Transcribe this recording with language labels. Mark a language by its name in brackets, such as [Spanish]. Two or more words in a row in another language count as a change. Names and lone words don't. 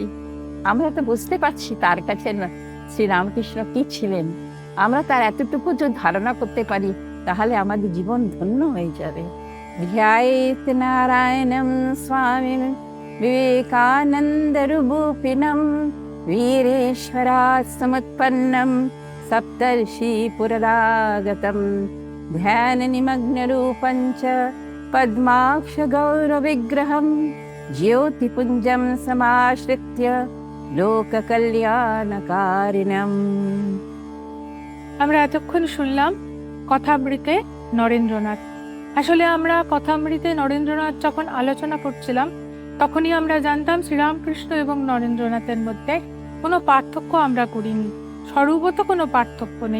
[Bangla] আমরা তো বুঝতে পারছি তার কাছে শ্রীরামকৃষ্ণ কি ছিলেন। আমরা তার এতটুকু যদি ধারণা করতে পারি, তাহলে আমাদের জীবন ধন্য হয়ে যাবে। [Sanskrit] ধ্যায়েত নারায়ণম স্বামী বিবেকানন্দ রূপিণম वीरेश्वरात् समुत्पन्नं सप्तर्षि पुररागतं ध्यान निमग्न रूपं च पद्माक्ष गौरविग्रहं ज्योतिपुञ्जं समाश्रित्य लोककल्याणकारिणम्। [Bangla] আমরা এতক্ষণ শুনলাম কথামৃতে নরেন্দ্রনাথ। আসলে আমরা কথামৃতে নরেন্দ্রনাথ যখন আলোচনা করছিলাম, তখনই আমরা জানতাম শ্রীরামকৃষ্ণ এবং নরেন্দ্রনাথের মধ্যে কোনো পার্থক্য আমরা করিনি, স্বরূপত কোনো পার্থক্য নেই।